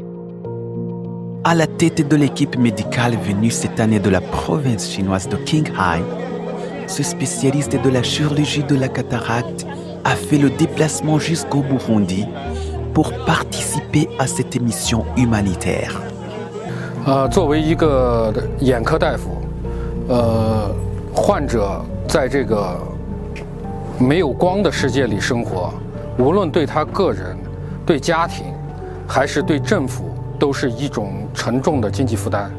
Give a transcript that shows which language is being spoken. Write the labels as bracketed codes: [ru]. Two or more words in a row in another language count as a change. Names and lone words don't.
[fr] À la tête de l'équipe médicale venue cette année de la province chinoise de Qinghai, ce spécialiste de la chirurgie de la cataracte a fait le déplacement jusqu'au Burundi pour participer à cette mission humanitaire. [zh] 作为一个眼科大夫，患者在这个没有光的世界里生活，无论对他个人、对家庭，还是对政府，都是一种沉重的经济负担。